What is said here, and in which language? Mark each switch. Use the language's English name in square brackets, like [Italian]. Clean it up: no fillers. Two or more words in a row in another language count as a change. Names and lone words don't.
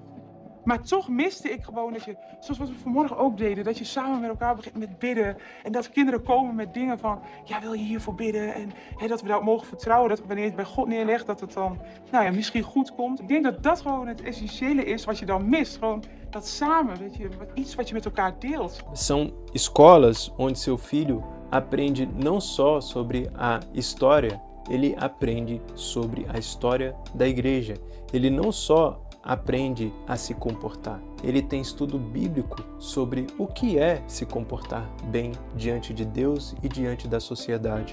[Dutch] Maar toch miste ik gewoon dat je, zoals wat we vanmorgen ook deden, dat je samen met elkaar begint met bidden. En dat kinderen komen met dingen van, ja, wil je hiervoor bidden? En dat we daarop mogen vertrouwen, dat wanneer je het bij God neerlegt, dat het dan, nou ja, misschien goed komt. Ik denk dat dat gewoon het essentiële is wat je dan mist. Gewoon dat samen, weet je, iets wat je met elkaar deelt. [Portuguese] São escolas onde seu filho aprende não só sobre a história, ele aprende sobre a história da igreja. Ele não só aprende a se comportar. Ele tem estudo bíblico sobre o que é se comportar bem diante de Deus e diante da sociedade.